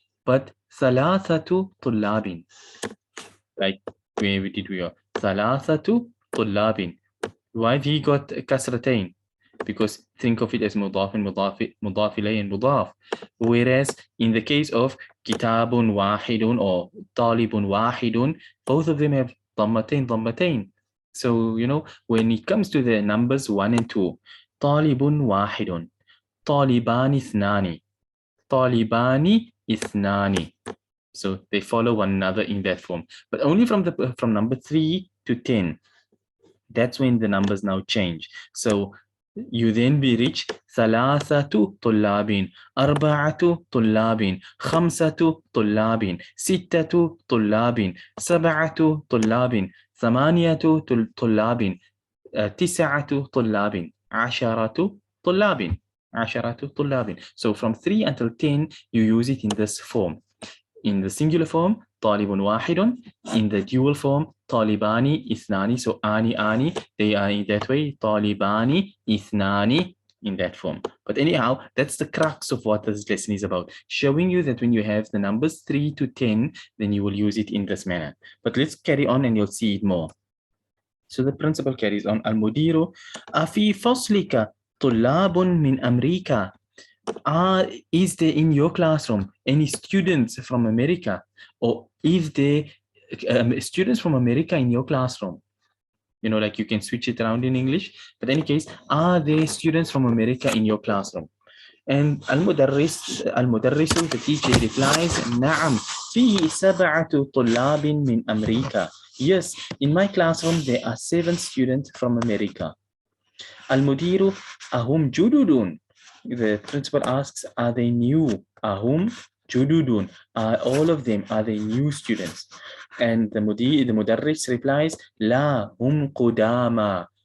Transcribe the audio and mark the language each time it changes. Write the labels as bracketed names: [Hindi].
[Arabic] But ثلاثة طلاب. [English] Like where did we go? ثلاثة طلاب. Why he got كسرتين? Because think of it as مضاف مضاف إليه مضاف. Whereas in the case of كتاب واحد or طالب واحد, both of them have ضمتين. So when it comes to the numbers 1 and 2, [Arabic] طالب واحد, طالبان اثنان, طالبان اثنان. [English] So they follow one another in that form, but only from number 3 to 10. That's when the numbers now change. So you then be reach [Arabic] ثلاثة طلاب, أربعة طلاب, خمسة طلاب, ستة طلاب, سبعة طلاب, ثمانية طلاب, تسعة طلاب, عشرة طلاب, عشرة طلاب. [English] So from 3 until 10, you use it in this form. In the singular form, طالب واحد. In the dual form, [Arabic] طالبان اثنان. [English] So ani, they are in that way. [Arabic] طالبان اثنان [English] in that form. But anyhow, that's the crux of what this lesson is about. Showing you that when you have the numbers 3 to 10, then you will use it in this manner. But let's carry on and you'll see it more. So the principal carries on. [Arabic] المدير أفي فصلك طلاب من أمريكا. [English] Is there in your classroom any students from America, or is there students from America in your classroom? Like you can switch it around in English, but in any case, are there students from America in your classroom? And المدرس the teacher replies [Arabic] نعم فيه 7 طلاب من أمريكا. [English] Yes, in my classroom there are 7 students from America. [Arabic] المدير أهم جدد. [English] The principal asks, are they new? [Arabic] أهم جدد. [English] Are all of them, are they new students? And the mudarris replies, [Arabic] لا هم قدامى.